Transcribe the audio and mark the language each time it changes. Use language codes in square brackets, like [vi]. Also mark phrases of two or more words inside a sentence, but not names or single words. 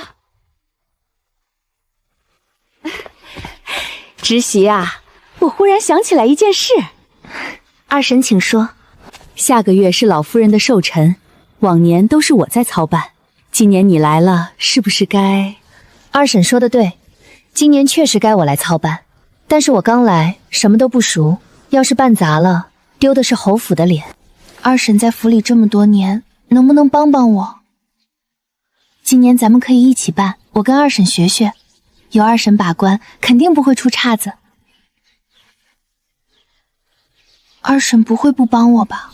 [zh] 侄媳啊，我忽然想起來一件事。二嬸請說。下個月是老夫人的壽辰，往年都是我在操辦，今年你來了，是不是該？二嬸說的對，今年確實該我來操辦，但是我剛來，什麼都不熟，要是辦砸了，丟的是侯府的臉。二嬸在府裡這麼多年，能不能幫幫我？今年咱們可以一起辦，我跟二嬸學學，有二嬸把關，肯定不会出岔子。二嬸不会不幫我吧？